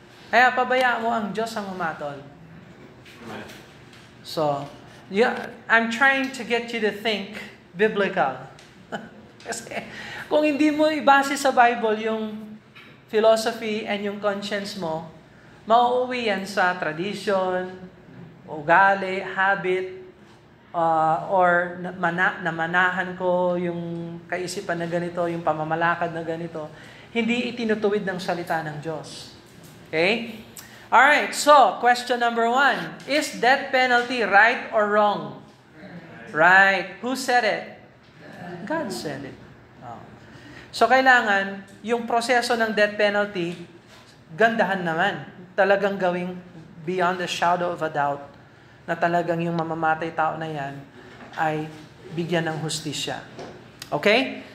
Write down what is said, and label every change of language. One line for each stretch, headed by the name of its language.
Filipino: Kaya pabayaan mo ang Diyos ang humatol.
English: So, I'm trying to get you to think biblical.
Filipino: Kasi kung hindi mo ibase sa Bible yung philosophy and yung conscience mo, mauuwi yan sa tradition, ugali, habit, or namanahan ko yung kaisipan na ganito, yung pamamalakad na ganito. Hindi itinutuwid ng salita ng Diyos.
English: Okay? Alright, so, question number 1. Is death penalty right or wrong? Right. Who said it? God said it. Oh.
Filipino: So, kailangan, yung proseso ng death penalty, gandahan naman. Talagang gawing
English: beyond the shadow of a doubt
Filipino: na talagang yung mamamatay tao na yan ay bigyan ng hustisya. Okay?